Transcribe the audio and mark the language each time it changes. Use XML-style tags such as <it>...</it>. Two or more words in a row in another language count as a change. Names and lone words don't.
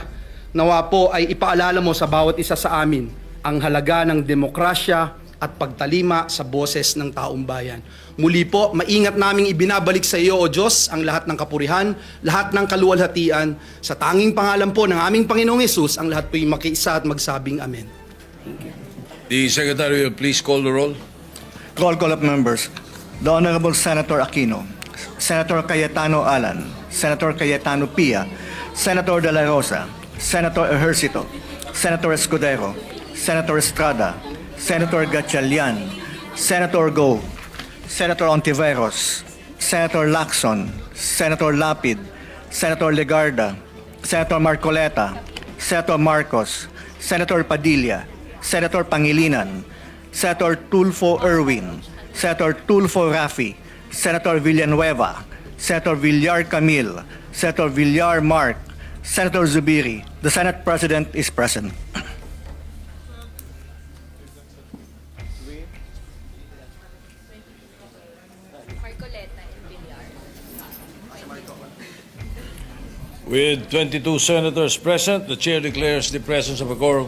<tl>Nawa po ay ipaalala mo sa bawat isa sa amin ang halaga ng demokrasya at pagtalima sa boses ng taong bayan. Muli po, maingat naming ibinabalik sa iyo, O Diyos, ang lahat ng kapurihan, lahat ng kaluwalhatian. Sa tanging pangalan po ng aming Panginoong Hesus, ang lahat po'y makiisa at magsabing Amen.</tl> <en>Thank you. The Secretary will please call the roll. Call of members. The Honorable Senator Aquino, Senator Cayetano Alan, Senator Cayetano Pia, Senator De La Rosa, Senator Ejercito, Senator Escudero, Senator Estrada, Senator Gatchalian, Senator Go, Senator Ontiveros, Senator Lacson, Senator Lapid, Senator Legarda, Senator Marcoleta, Senator Marcos, Senator Padilla, Senator Pangilinan, Senator Tulfo Erwin, Senator Tulfo Rafi, Senator Villanueva, Senator Villar Camille, Senator Villar Mark, Senator Zubiri. The Senate President is present. Marcoleta and Villar. With 22 senators present, the chair declares the presence of a quorum.</en>